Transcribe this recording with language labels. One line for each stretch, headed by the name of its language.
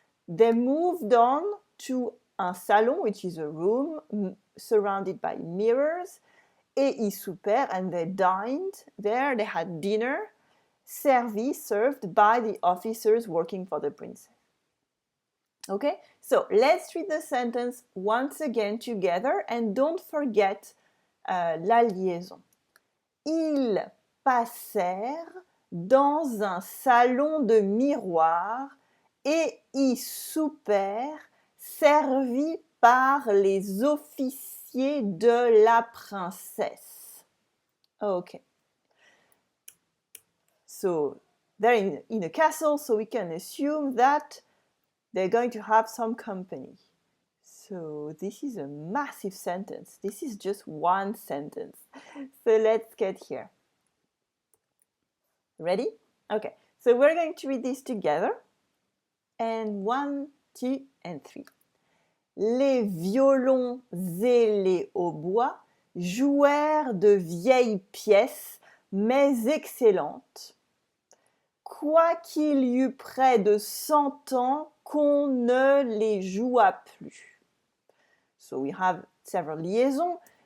English: They moved on to un salon, which is a room surrounded by mirrors,
French: et y souper,
English: and they dined there, they had dinner, servi, served by the officers working for the princess. Okay, so let's read the sentence once again together and don't forget la liaison.
French: Ils passèrent dans un salon de miroir et y soupèrent servis par les officiers de la princesse.
English: Okay. So they're in a castle, so we can assume that they're going to have some company. So this is a massive sentence. This is just one sentence. So let's get here. Ready? Okay, so we're going to read this together. And 1, 2, and 3.
French: Les violons et les hautbois jouèrent de vieilles pièces, mais excellentes, quoiqu'il y eût près de 100 ans qu'on ne les joua plus.
English: So we have several liaisons.